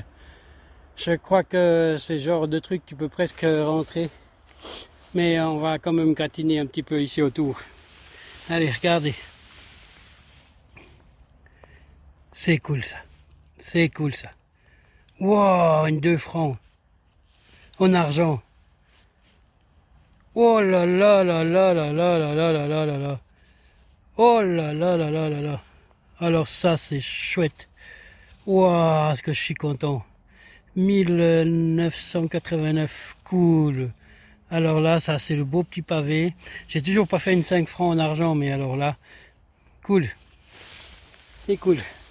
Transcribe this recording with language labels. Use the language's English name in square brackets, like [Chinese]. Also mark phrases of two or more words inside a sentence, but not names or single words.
[French] Je crois que c'est le genre de truc que tu peux presque rentrer. Mais on va quand même gratiner un petit peu ici autour. Allez, regardez. C'est cool ça. C'est cool ça. Wow, une 2 francs. En argent. Oh là là là là là là là là là là là là. Oh là là là là là là. Alors ça c'est chouette. Waouh, est-ce que je suis content. 1989, cool. Alors là, ça c'est le beau petit pavé. J'ai toujours pas fait une 5 francs en argent, mais alors là, cool. C'est cool.